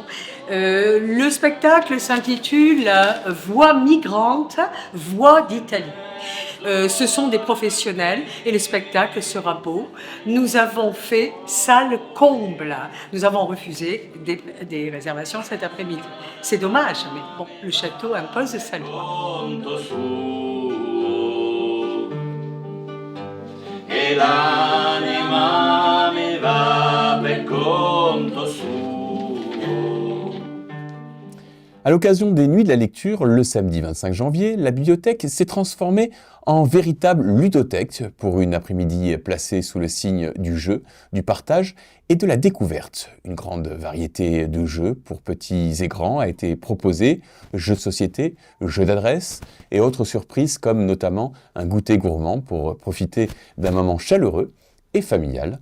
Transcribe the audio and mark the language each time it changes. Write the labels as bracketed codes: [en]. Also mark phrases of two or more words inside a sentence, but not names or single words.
[fr] Le spectacle s'intitule Voix migrantes, voix d'Italie. Ce sont des professionnels et le spectacle sera beau. Nous avons fait salle comble. Nous avons refusé des réservations cet après-midi. C'est dommage, mais bon, le château impose sa loi. [it] E l'anima mi va per conto suo. [fr] À l'occasion des Nuits de la Lecture, le samedi 25 janvier, la bibliothèque s'est transformée en véritable ludothèque pour une après-midi placée sous le signe du jeu, du partage et de la découverte. Une grande variété de jeux pour petits et grands a été proposée, jeux de société, jeux d'adresse et autres surprises comme notamment un goûter gourmand pour profiter d'un moment chaleureux et familial.